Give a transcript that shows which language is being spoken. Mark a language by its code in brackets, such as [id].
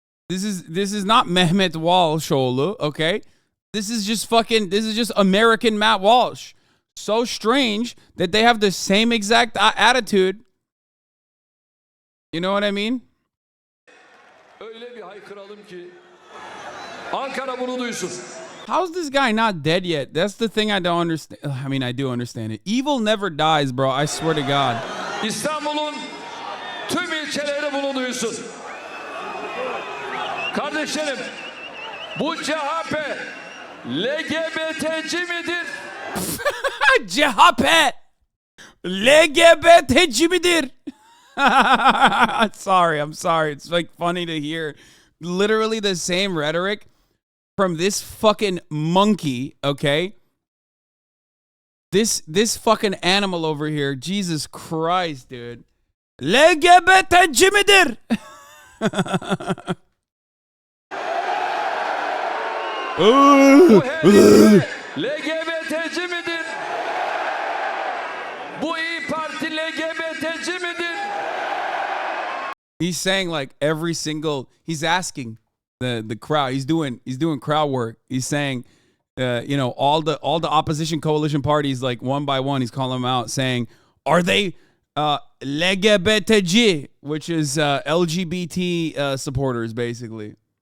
[en] this is not Mehmet Walshoğlu, okay? This is just American Matt Walsh. So strange that they have the same exact attitude. You know what I mean? [tr] Öyle bir haykıralım ki Ankara bunu duysun. [en] How's this guy not dead yet? That's the thing I don't understand. I mean, I do understand it. Evil never dies, bro. I swear to God. [tr] İstanbul'un tüm ilçeleri bunu duysun. Kardeşlerim, bu CHP LGBT'ci midir? CHP LGBT'ci midir? [en] I'm sorry. It's like funny to hear literally the same rhetoric from this fucking monkey, okay? This fucking animal over here. Jesus Christ, dude. [tr] LGBT'ci midir? Bu herif LGBT'ci midir? Bu İYİ Parti LGBT'ci midir? [en] He's saying like every single. He's asking the crowd. He's doing crowd work. He's saying, all the opposition coalition parties, like one by one, he's calling them out, saying, are they LGBTG, which is LGBT supporters, basically.